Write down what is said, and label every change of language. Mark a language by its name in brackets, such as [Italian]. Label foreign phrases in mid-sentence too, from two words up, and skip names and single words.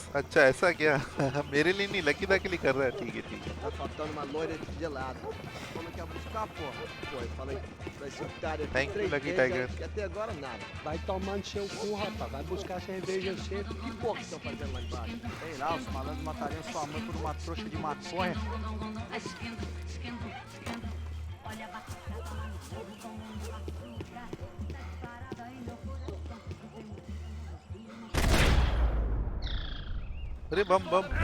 [Hindi] अच्छा ऐसा क्या? मेरे लिए नहीं, लकी दा के लिए कर रहा है. ठीक है ठीक है. [Portuguese] Tá faltando uma loira de gelado. Como que ia buscar, porra? Pô, eu falei pra esse otário aqui [English] Thank you, 3 Lucky [Portuguese] vezes Tiger. e até agora nada. Vai tomando seu cu, rapaz. Vai buscar cerveja cedo. Que porra que estão fazendo lá embaixo? Sei lá, os malandros matariam sua mãe por uma trouxa de maconha. [Hindi] अरे बम बम.